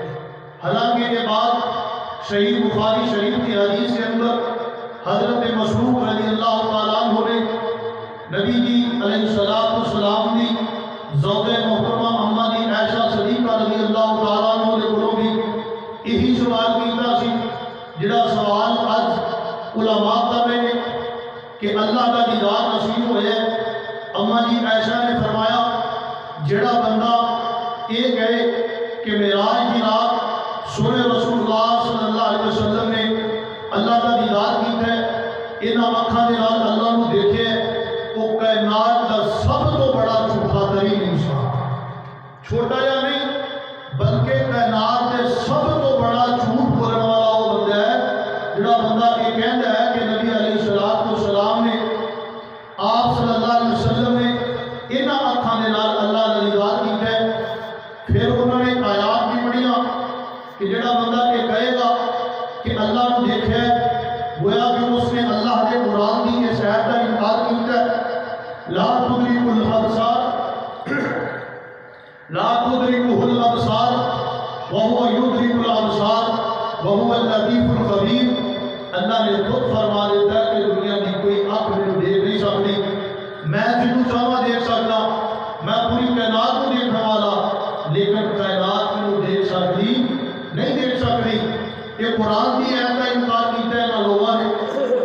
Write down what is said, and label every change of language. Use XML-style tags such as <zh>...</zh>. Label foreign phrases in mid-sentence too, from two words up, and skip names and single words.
<ur>حالانکہ یہ بات صحیح بخاری شریف کی حدیث کے اندر حضرت مسروق رضی اللہ تعالیٰ عنہ نے</ur> <pa>نبی جی علیہ السلام دی زوجہ محترمہ اماں دی عائشہ صدیقہ رضی اللہ تعالیٰ عنہ نے کولوں بھی یہی سوال کیتا سی جڑا سوال اج</pa> <ur>علماء کر رہے ہیں کہ اللہ کا دیدار نصیب ہوئے۔ اماں جی عائشہ نے فرمایا جڑا بندہ یہ کہے کہ معراج کی رات سونے رسول اللہ صلی اللہ علیہ وسلم نے اللہ کا دیدار کیتا ہے،</ur> <pa>انہاں اکھاں دے نال اللہ نو دیکھے،</pa> <ur>وہ کائنات کا سب تو بڑا جھوٹا ترین انسان، چھوٹا یا نہیں بلکہ کائنات کے سب تو بڑا جھوٹ بولنے والا وہ بندہ ہے جڑا بندہ یہ کہتا ہے کہ نبی علیہ السلام نے آپ صلی اللہ علیہ وسلم نے</ur> <pa>انہاں اکھاں دے نال</pa> <ur>اللہ کا دیدار کیتا ہے۔ پھر انہوں نے آیات بھی پڑھیاں کہ جڑا بندہ یہ کہے گا کہ اللہ کو دیکھے گویا کہ اس نے اللہ کے قرآن کی اس آیت کا انکار کیتا ہے۔</ur> <ar>لا تدرک الابصار لا تدرکہ الابصار وہو یدرک الابصار وہو اللطیف الخبیر۔</ar> <ur>اللہ نے خود فرما دیتا ہے کہ دنیا کی کوئی آنکھ میں دیکھ نہیں سکتی، میں</ur> <pa>جنوں چاہواں</pa> <ur>دیکھ سکتا، میں پوری کائنات کو دیکھنے والا، لیکن کائنات میں دیکھ سکتی نہیں دیکھ سکتی۔ یہ قرآن کی آیت کا انکار کیتا ہے نہ لوگوں نے۔</ur>